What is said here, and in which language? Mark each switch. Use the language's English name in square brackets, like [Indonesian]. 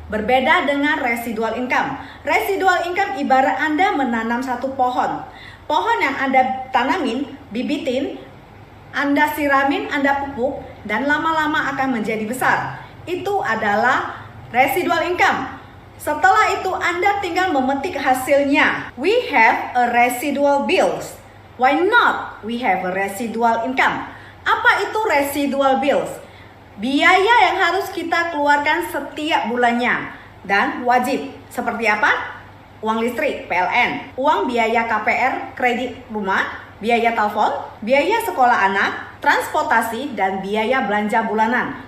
[Indonesian] Berbeda dengan residual income. Residual income ibarat Anda menanam satu pohon. Pohon yang Anda tanamin, bibitin, Anda siramin, Anda pupuk, dan lama-lama akan menjadi besar. Itu adalah residual income. Setelah itu Anda tinggal memetik hasilnya. [English] We have a residual bills. Why not we have a residual income? [Indonesian] Apa itu residual bills? Biaya yang harus kita keluarkan setiap bulannya dan wajib. Seperti apa? Uang listrik, PLN, uang biaya KPR, kredit rumah, biaya telepon, biaya sekolah anak, transportasi, dan biaya belanja bulanan.